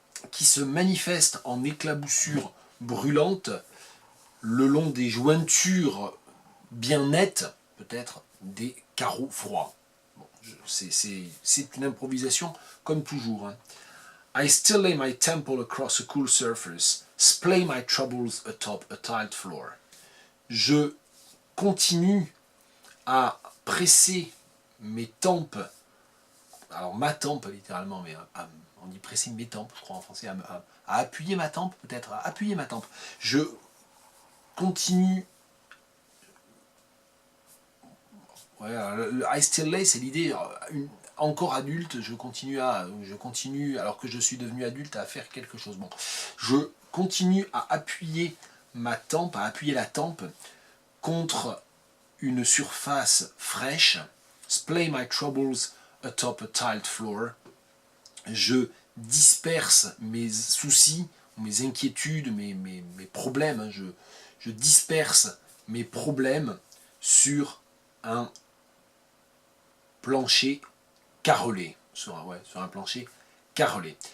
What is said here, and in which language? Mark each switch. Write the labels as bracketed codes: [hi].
[fr] Qui se manifeste en éclaboussures brûlantes le long des jointures bien nettes, peut-être, des carreaux froids. Bon, c'est une improvisation comme toujours, hein. [en] I still lay my temple across a cool surface, splay my troubles atop a tiled floor. [fr] Je continue à presser mes tempes, alors ma tempe littéralement, mais on dit presser mes tempes, je crois en français, à appuyer ma tempe, peut-être, à appuyer ma tempe. Je continue... Ouais, [en] I still lay, [fr] c'est l'idée... Encore adulte, je continue, alors que je suis devenu adulte, à faire quelque chose. Bon, je continue à appuyer ma tempe, à appuyer la tempe contre une surface fraîche. [en] Splay my troubles atop a tiled floor. [fr] Je disperse mes soucis, mes inquiétudes, mes problèmes. Hein. Je disperse mes problèmes sur un plancher carrelé, sur un plancher carrelé.